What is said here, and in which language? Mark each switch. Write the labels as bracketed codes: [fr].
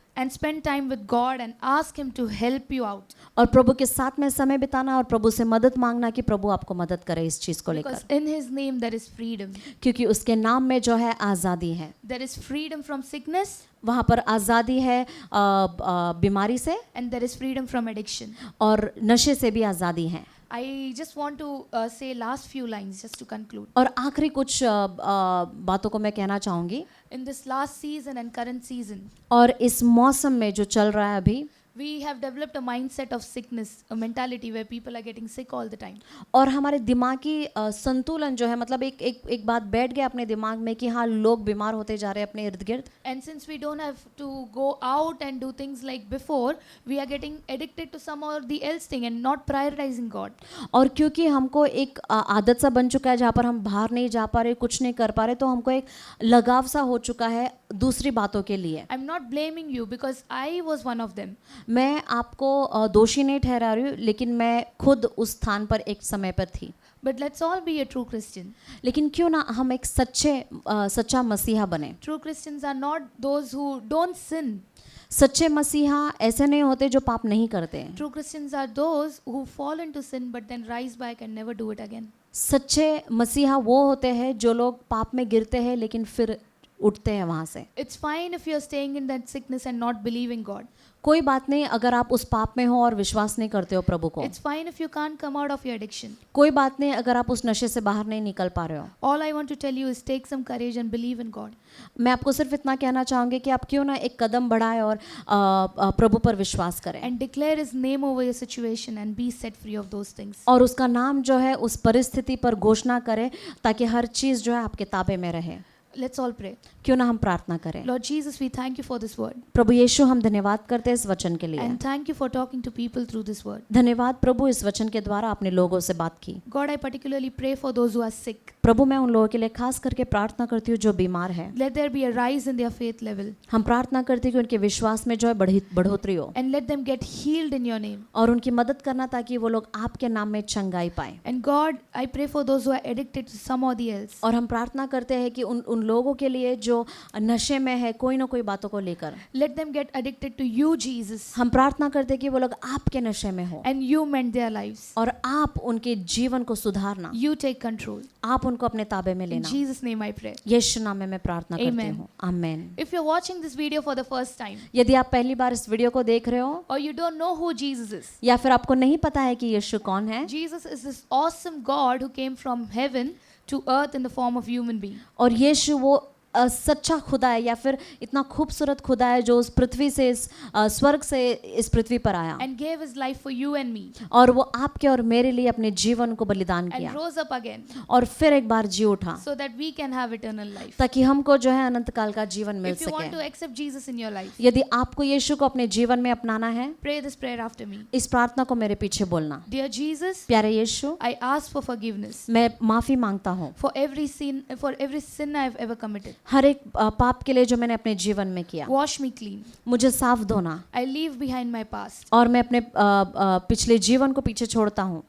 [en] And spend time with God and ask Him to help you out. [hi] और प्रभु के साथ में समय बिताना और प्रभु से मदद मांगना कि प्रभु आपको मदद करे इस चीज़ को [en] Because [hi] लेकर, [en] in His name there is freedom. [hi] क्योंकि उसके नाम में जो है आज़ादी है। [en] There is freedom from sickness [hi] वहाँ पर आज़ादी है बीमारी से, [en] and there is freedom from addiction. [hi] और नशे से भी आज़ादी है। [en] I just want to say last few lines just to conclude. [hi] और आखिरी कुछ बातों को मैं कहना चाहूँगी। [en] In this last season and current season, [hi] और इस मौसम में जो चल रहा है अभी, [en] we have developed a mindset of sickness, a mentality where people are getting sick all the time. [hi] और हमारे दिमागी संतुलन जो है, मतलब एक बात बैठ गया अपने दिमाग में कि हाँ, लोग बीमार होते जा रहे हैं अपने इर्द गिर्द। [en] And since we don't have to go out and do things like before, we are getting addicted to some or the else thing and not prioritizing God. [hi] और क्योंकि हमको एक आदत सा बन चुका है जहाँ पर हम बाहर नहीं जा पा रहे, कुछ नहीं कर पा रहे, तो हमको एक लगाव सा हो चुका है दूसरी बातों के लिए। [en] I'm not blaming you because I was one of them. [hi] मैं आपको दोषी नहीं ठहरा रही हूँ, लेकिन मैं खुद उस स्थान पर एक समय पर थी। [en] But let's all be a true Christian. [hi] लेकिन क्यों ना हम एक सच्चा मसीहा बने। [en] True Christians are not those who don't sin. [hi] सच्चे मसीहा ऐसे नहीं होते जो पाप नहीं करते। [en] True Christians are those who fall into sin but then rise back and never do it again. [hi] सच्चे मसीहा वो होते हैं जो लोग पाप में गिरते हैं लेकिन फिर उठते हैं वहाँ से। [en] It's fine if you're staying in that sickness and not believing God. [hi] कोई बात नहीं अगर आप उस पाप में हो और विश्वास नहीं करते हो प्रभु को। [en] It's fine if you can't come out of your addiction. [hi] कोई बात नहीं अगर आप उस नशे से बाहर नहीं निकल पा रहे हो। [en] All I want to tell you is take some courage and believe in God. [hi] मैं आपको सिर्फ इतना कहना चाहूँगी कि आप क्यों ना एक कदम बढ़ाएं और प्रभु पर विश्वास करें [en] And declare His name over your situation and be set free of those things. [hi] और उसका नाम जो है उस परिस्थिति पर घोषणा करें ताकि हर चीज़ जो है आपके ताबे में रहे। [en] Let's all pray. [hi] क्यों ना हम प्रार्थना करें। [en] Lord Jesus, we thank you for this word. [hi] प्रभु यीशु हम धन्यवाद करते हैं इस वचन के लिए। [en] And thank you for talking to people through this word. [hi] धन्यवाद प्रभु इस वचन के द्वारा आपने लोगों से बात की। [en] God, I particularly pray for those who are sick. [hi] प्रभु मैं उन लोगों के लिए खास करके प्रार्थना करती हूँ जो बीमार है। [en] Let there be a rise in their faith level. [hi] हम प्रार्थना करती हूँ कि उनके विश्वास में जो है बढ़ोतरी हो [en] And let them get healed in your name. [hi] और उनकी मदद करना ताकि वो लोग आपके नाम में चंगाई पाए। [en] And God, I pray for those who are addicted to somebody else. [hi] और हम प्रार्थना करते हैं कि उन लोगों के लिए जो नशे में है कोई ना कोई बातों को लेकर [en] Let them get addicted to you, Jesus. [hi] हम प्रार्थना करते हैं कि वो लोग आपके नशे में हो [en] And you mend their lives. [hi] और आप उनके जीवन को सुधारना, [en] You take control. [hi] आप उनको अपने ताबे में [en] In [hi] लेना। [en] Jesus' name I pray. [hi] यीशु नाम में मैं प्रार्थना करती [en] Amen. [hi] हूँ, आमेन। [en] If you're watching this video for the first time, [hi] यदि आप पहली बार इस वीडियो को देख रहे हो [en] or you don't know who Jesus is, [hi] या फिर आपको नहीं पता है कि यीशु कौन है, [en] Jesus is this awesome God who came from heaven to earth in the form of human being. [hi] और यीशु वो सच्चा खुदा है या फिर इतना खूबसूरत खुदा है जो उस पृथ्वी से इस स्वर्ग से इस पृथ्वी पर आया [en] And gave his life for you and me. [hi] और वो आपके और मेरे लिए अपने जीवन को बलिदान [en] And [hi] किया [en] rose up again [hi] और फिर एक बार जी उठा [en] so that we can have eternal life. [hi] ताकि हमको जो है अनंत काल का जीवन मिल [en] If you want to [hi] सके। [en] accept Jesus in your life, [hi] यदि आपको यीशु को अपने जीवन में अपनाना है [en] pray this prayer after me. [hi] इस प्रार्थना को मेरे पीछे बोलना। [en] Dear Jesus, [hi] प्यारे यीशु [en] I ask for forgiveness [hi] मैं माफी मांगता हूँ [en] for every sin I've ever committed. [hi] हर एक पाप के लिए जो मैंने अपने जीवन में किया। [en] Wash me clean. [hi] मुझे साफ धोना [en] I leave behind my past. [hi] और मैं अपने पिछले जीवन को पीछे छोड़ता हूँ